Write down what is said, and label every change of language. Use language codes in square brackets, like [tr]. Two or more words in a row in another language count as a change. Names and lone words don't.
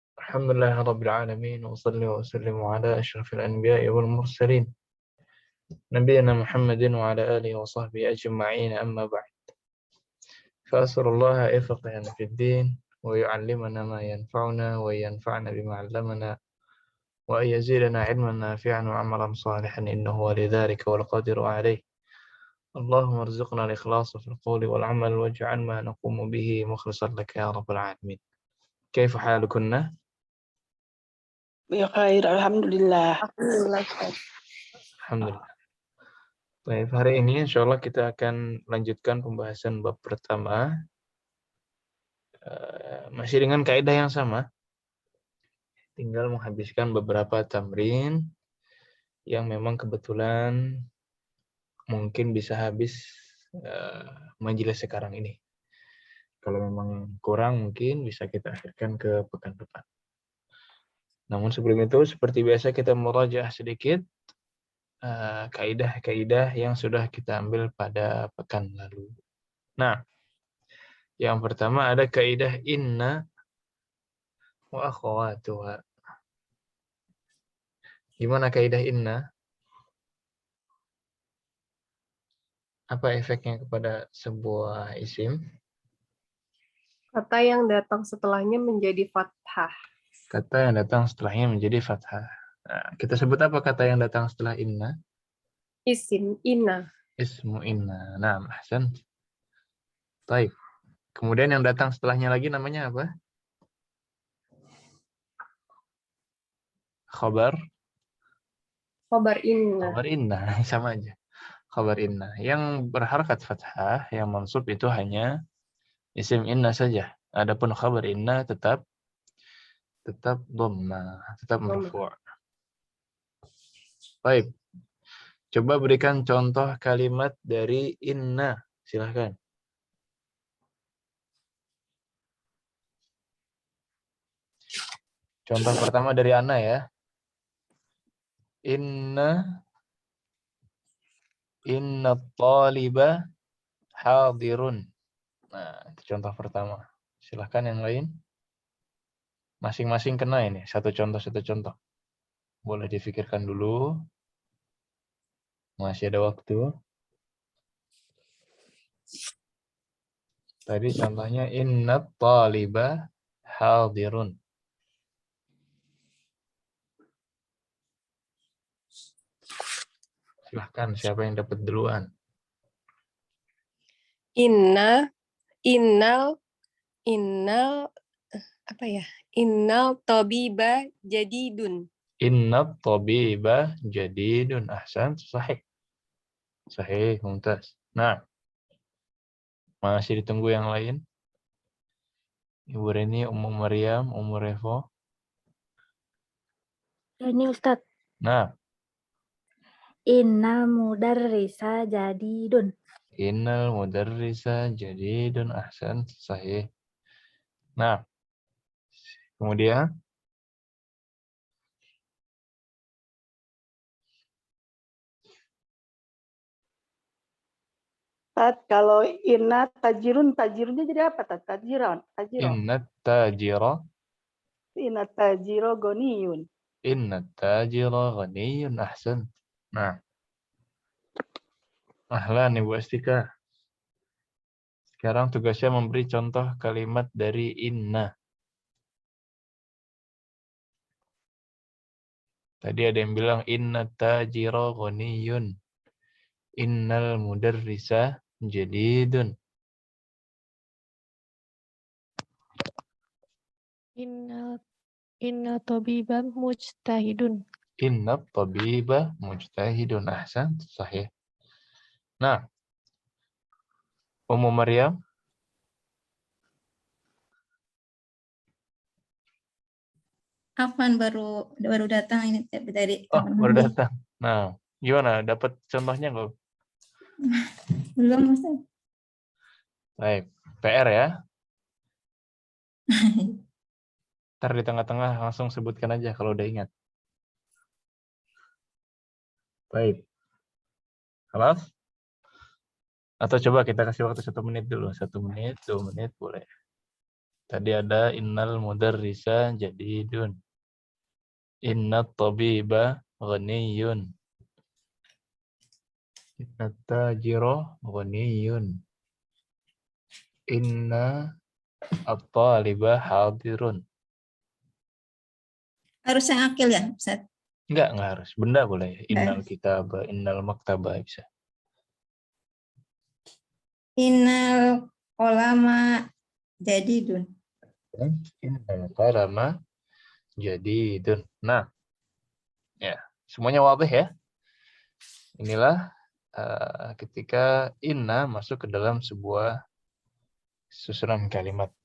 [ar] الحمد لله رب العالمين وصلي وسلم على أشرف الأنبياء والمرسلين نبينا محمد وعلى آله وصحبه أجمعين أما بعد فأسأل الله يفقهنا في الدين ويعلمنا ما ينفعنا وينفعنا بما علمنا وأن يزيدنا علما نافعا وعملا صالحا إنه ولذلك والقادر عليه اللهم ارزقنا الإخلاص في القول والعمل واجعل ما نقوم به مخلصا لك يا رب العالمين. كيف حالكن؟ بخير، الحمد لله. Alhamdulillah, Ustaz. Alhamdulillah. [id] Baik, hari ini [ar] إن شاء الله [id] kita akan lanjutkan pembahasan bab pertama. Masih dengan kaidah yang sama. Tinggal menghabiskan beberapa tamrin yang memang kebetulan mungkin bisa habis majelis sekarang ini. Kalau memang kurang mungkin bisa kita akhirkan ke pekan depan. Namun sebelum itu seperti biasa kita murajaah sedikit kaidah-kaidah yang sudah kita ambil pada pekan lalu. Nah, yang pertama ada kaidah [ar] إن وأخواتها. [id] Gimana kaidah inna? Apa efeknya kepada sebuah isim? Kata yang datang setelahnya menjadi fathah. Kata yang datang setelahnya menjadi fathah. Nah, kita sebut apa kata yang datang setelah inna? [ar] اسم، إن. اسم إن. [id] Nah, ahsan. Baik. Kemudian yang datang setelahnya lagi namanya apa? Khabar. [ar] خبر إن. خبر إن. [id] Sama aja. [ar] خبر إن. [id] Yang berharakat fathah, yang mansub itu hanya [ar] اسم إن [id] saja. Adapun [ar] خبر إن [id] tetap dhamma, tetap marfu'. Baik. Coba berikan contoh kalimat dari inna. Silahkan. Contoh pertama dari Ana ya. [ar] إن الطالب حاضر. [id] Nah, itu contoh pertama. Silahkan yang lain. Masing-masing kena ini. Satu contoh. Boleh difikirkan dulu. Masih ada waktu. Tadi contohnya [ar] إن الطالب حاضر. [id] Silahkan siapa yang dapat duluan. Innal apa ya? [ar] إن الطبيب جديد. إن الطبيب جديد. أحسن، صحيح. صحيح، ممتاز. [id] Nah, masih ditunggu yang lain. Ibu Reni, Ummu Maryam, Ummu Revo. Ini Ustadz. Nah. [ar] إن المدرس جديد. إن المدرس جديد. أحسن، صحيح. [id] Nah, kemudian Kalau inna tajirunnya jadi apa? [ar] Tajiron. إن التاجر. إن التاجر غني. إن التاجر غني. [id] Ahsan. Nah, ahlan Ibu Astika. Sekarang tugasnya memberi contoh kalimat dari inna. Tadi ada yang bilang [ar] إن التاجر غني. إن المدرس جديد. إن الطبيب مجتهد. إن الطبيب مجتهد. أحسن، صحيح. [id] Nah, Ummu Maryam. Afwan baru datang ini dari Oh, kamar baru mandi. datang. Nah, gimana? Dapat contohnya nggak? Belum, Ustaz. Baik, PR ya. Ntar di tengah-tengah langsung sebutkan aja kalau udah ingat. Baik. Halas? Atau coba kita kasih waktu 1 menit dulu. 1 menit, 2 menit, boleh. Tadi ada [ar] إن المدرس جديد. إن الطبيب غني. إن التاجر غني. إن الطالب حاضر. [id] Harus yang akil ya, Ustaz? Enggak harus. Benda boleh. Enggak. [ar] إن الكتاب، إن المكتبة bisa. إن القلم جديد. إن القلم جديد. [id] Nah, ya, semuanya wadih ya. Inilah ketika inna masuk ke dalam sebuah susunan kalimat.